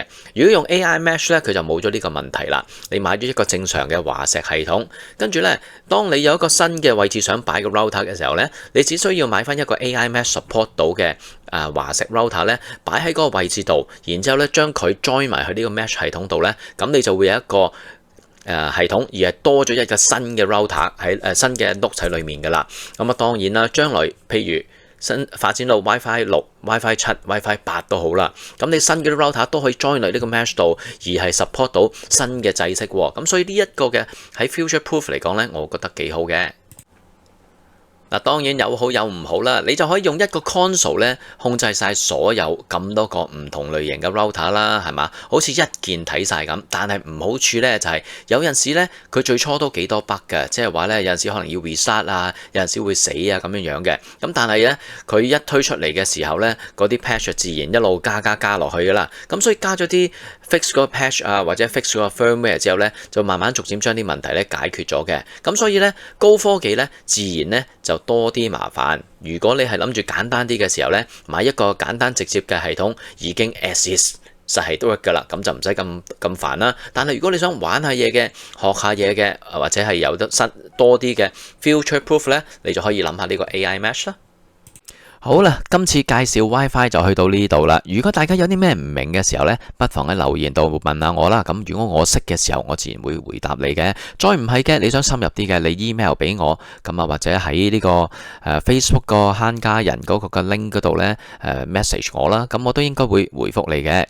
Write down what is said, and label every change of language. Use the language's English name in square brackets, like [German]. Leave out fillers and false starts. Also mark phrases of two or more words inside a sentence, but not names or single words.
[Cantonese] 如果用 AI Mesh 咧，佢就冇咗呢個問題啦。你買咗一個正常嘅華碩系統，跟住咧，當你有一個新嘅位置想擺個 router 嘅時候咧，你只需要買翻一個 AI Mesh support 到嘅華碩 router 咧，擺喺嗰個位置度，然之後咧將佢 join 埋去呢個 Mesh 系統度咧，咁你就會有一個系統，而係多咗一個新嘅 router 喺新嘅 node 喺裡面噶啦。咁啊當然啦，將來譬如新發展到 WiFi 6、WiFi 7、WiFi 8都好啦，咁你新嘅 router 都可以 join 嚟呢個 Mesh 度，而係 support 到新嘅制式喎。咁所以呢一個嘅喺 [English] future proof [Cantonese] 嚟講咧，我覺得幾好嘅。嗱，當然有好有唔好啦，你就可以用一個 console 咧控制晒所有咁多個唔同類型嘅 router 啦，係嘛？好似一鍵睇晒咁。但係唔好處咧就係有陣時咧佢最初都幾多 bug 嘅，即係話咧有陣時可能要 reset 啊，有陣時會死啊咁樣嘅。咁但係咧佢一推出嚟嘅時候咧，嗰啲 patch 自然一路加落去噶啦。咁所以加咗啲 fix 嗰個 patch 啊，或者 fix 嗰個 firmware 之後咧，就慢慢逐漸將啲問題咧解決咗嘅。咁所以咧高科技咧自然咧就多啲麻煩。如果你係諗住簡單啲嘅時候呢，買一個簡單直接嘅系統已經 [English] as is [Cantonese] 實係都得㗎啦，咁就唔使咁煩啦。但係如果你想玩下嘢嘅、學下嘢嘅，或者係有得多啲嘅 [English] future proof [Cantonese] 呢，你就可以諗下呢個 AI Mesh 啦。好啦，今次介紹 WiFi 就去到呢度啦。如果大家有啲咩唔明嘅時候呢，不妨喺留言度問下我啦。咁如果我識嘅時候，我自然會回答你嘅。再唔係嘅，你想深入啲嘅，你 email 俾我，咁啊或者喺呢個Facebook 個慳家人嗰個嘅 link 嗰度呢message 我啦，咁我都應該會回覆你嘅。